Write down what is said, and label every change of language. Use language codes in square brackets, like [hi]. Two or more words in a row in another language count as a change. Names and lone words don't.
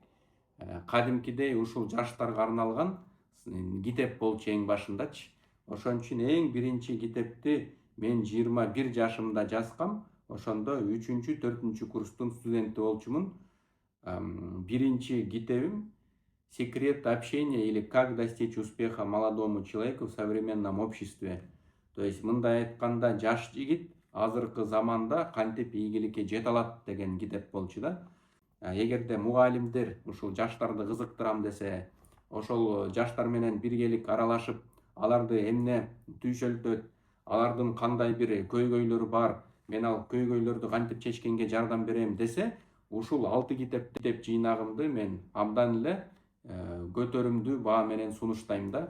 [ky] Кадимкидей ушул жаштарга арналган китеп болчу эң башындачы. Ошон үчүн эң биринчи китепти мен 21 жашымда жазгам. Ошондо 3-чү, 4-чү курстун студенти болчумун. Биринчи китебим [ru] «Секрет общения» или «Как достичь успеха молодому человеку в современном обществе». То есть [ky] мындай айтканда, жаш жигит азыркы заманда кантип ийгиликке жете алат деген китеп болчу да. Эгерде мугалимдер ушул жаштарды кызыктырам десе, ошол жаштар менен биргелик аралашып, аларды эмне түйшөлтөт, алардын кандай бир көйгөйлөрү бар, мен ал көйгөйлөрдү кантип чечкенге жардам берем десе, ушул 6 китеп жыйнагымды мен абдан эле көтөрүмдүү баа менен сунуштайм да.